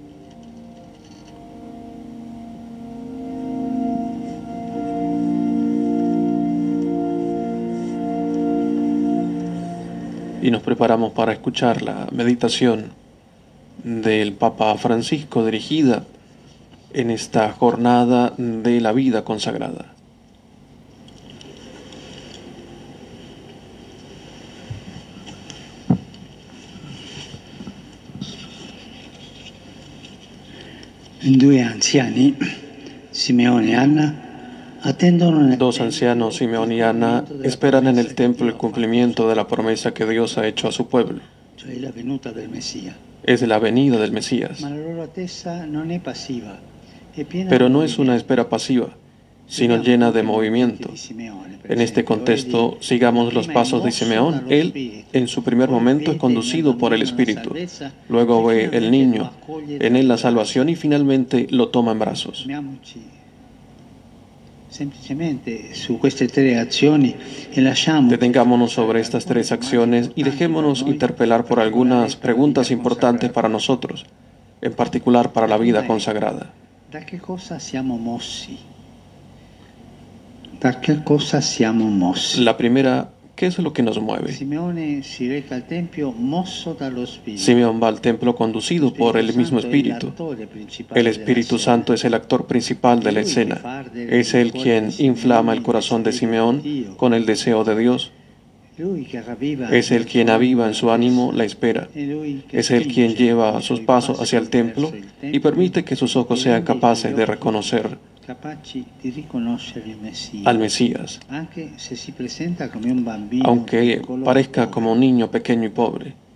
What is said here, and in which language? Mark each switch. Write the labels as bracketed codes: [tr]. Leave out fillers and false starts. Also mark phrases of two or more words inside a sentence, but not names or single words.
[es] y nos preparamos para escuchar la meditación del Papa Francisco dirigida en esta jornada de la vida consagrada. [it] Due anziani, Simeone e Anna, attendono. [es] Dos ancianos, Simeón y Ana, esperan en el templo el cumplimiento de la promesa que Dios ha hecho a su pueblo. [it] Cioè la venuta del Messia. [es] Es la venida del Mesías. [it] Ma la loro attesa non è passiva, è piena [es] Pero [it] di [es] no es una [it] movimento. [es] espera pasiva, sino llena de movimiento. En este contexto, sigamos los pasos de Simeón. Él, en su primer momento, es conducido por el Espíritu. Luego ve el niño, en él la salvación y finalmente lo toma en brazos. [it] Fermiamoci semplicemente su queste tre azioni e lasciamo. [es] Detengámonos sobre estas tres acciones y dejémonos interpelar por algunas preguntas importantes para nosotros, en particular para la vida consagrada. [it] Da che cosa siamo mossi? Da che cosa siamo mossi? [es] La primera, ¿qué es lo que nos mueve? [it] Simeone si reca al tempio mosso dallo Spirito. [es] Simeón va al templo conducido por el mismo Espíritu. El Espíritu Santo es el actor principal de la escena. Es Él quien inflama el corazón de Simeón con el deseo de Dios. Es Él quien aviva en su ánimo la espera. Es Él quien lleva sus pasos hacia el templo y permite que sus ojos sean capaces de reconocer al Mesías, aunque parezca como un niño pequeño y pobre.